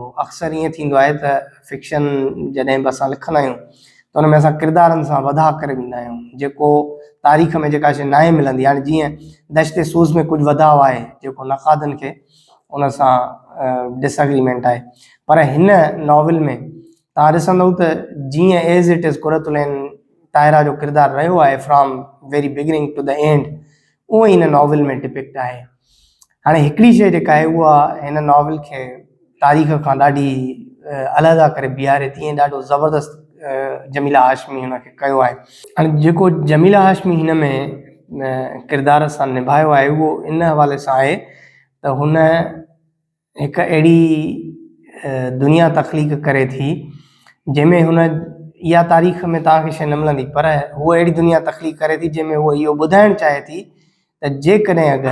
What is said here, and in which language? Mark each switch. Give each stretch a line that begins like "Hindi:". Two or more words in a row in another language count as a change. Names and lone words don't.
Sindhi: अक्सर ईअं थींदो आहे त फिक्शन जॾहिं बि असां लिखंदा आहियूं त उन में असां किरदारनि सां वधा करे वेंदा आहियूं, जेको तारीख़ में जेका शइ नाहे मिलंदी। हाणे जीअं दश्ते सूज़ में कुझु वधाउ आहे जेको नक़ादनि खे उन सां डिसएग्रीमेंट आहे, पर हिन नॉविल में तव्हां ॾिसंदव त जीअं
English: as it is
Sindhi: कुरतुल ऐन ताहिरा जो किरदारु रहियो आहे
English: from very beginning to the end,
Sindhi: उहो ई हिन नॉविल में डिपिक्ट आहे। हाणे हिकिड़ी शइ जेका आहे उहा हिन नॉविल खे तारीख़ खां ॾाढी अलॻि करे बीहारे थी ऐं ॾाढो ज़बरदस्त जमीला हाशमी हुनखे कयो आहे। हाणे जेको जमीला हाशमी हिन में किरदार सां निभायो आहे उहो इन हवाले सां आहे त हुन हिकु अहिड़ी दुनिया तख़लीक़ करे थी जंहिंमें हुन इहा तारीख़ में तव्हांखे शइ न मिलंदी, पर हूअ अहिड़ी दुनिया तख़लीक़ करे थी जंहिंमें उहो इहो ॿुधाइणु चाहे थी त जेकॾहिं